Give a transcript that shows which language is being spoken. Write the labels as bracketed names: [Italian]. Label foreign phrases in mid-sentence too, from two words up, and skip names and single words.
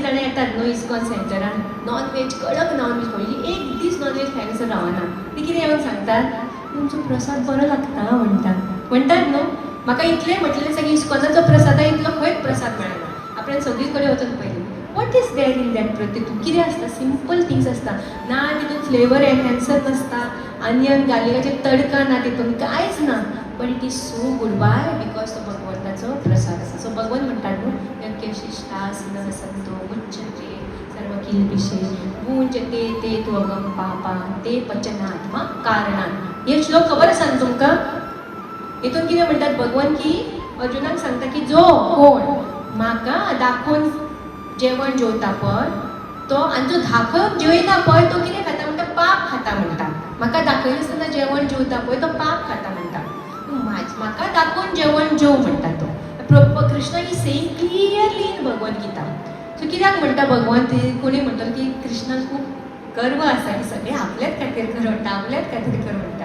[Konkani] जाणां येतात न्हू इस्कॉन सेंटरान [English] non veg [Konkani] कडक [English] non veg [Konkani] पयलीं एक दीस [English] non veg [Konkani] खायनसर रावना ती कितें येवन सांगतात तुमचो प्रसाद बरो लागता म्हणटात न्हू म्हाका इतलें म्हटलें आसा की इस्कॉनाचो प्रसादा इतलो खंयच प्रसाद मेळना आपल्यान सगळी कडेन वचून पयलीं [English] what is there in that [Konkani] तितून कितें आसता [English] simple things [Konkani] आसता ना तितून [English] flavour enhancer [Konkani] नासता आनियन गार्लिकाचे तडका ना तितून कांयच ना [English] but it is so good bye because [Konkani] तो भगवंताचो प्रसाद आसा सो भगवान म्हणटात न्हू [Sanskrit] यज्ञशिष्टास न संतो मुच्यते सर्व किल्बिषे गुंजते ते त्वगम पापा ते पचनात्मा [Konkani] कारणान हे श्लोक खबर आसा न्हू तुमकां हितून कितें म्हणटात भगवान की अर्जुनाक सांगता की जो कोण म्हाका दाखोवन जेवण जेवता पळय तो आनी जो धाकप जेवयना पळय तो कितें खाता म्हणटा पाप खाता म्हणटा म्हाका दाखयनासतना जेवण जेवता पळय तो पाप खाता म्हणटा म्हाका दाखोवन जेवण जेव म्हणटा तो कृष्ण [English] he same clearly in Bhagavad Gita [Konkani] सो कित्याक म्हणटा भगवान ते कोणी म्हणटा की कृष्णान खूब गर्व आसा की सगळे आपल्याच खातीर खरं म्हणटा, आपल्याच खातीर खरं म्हणटा.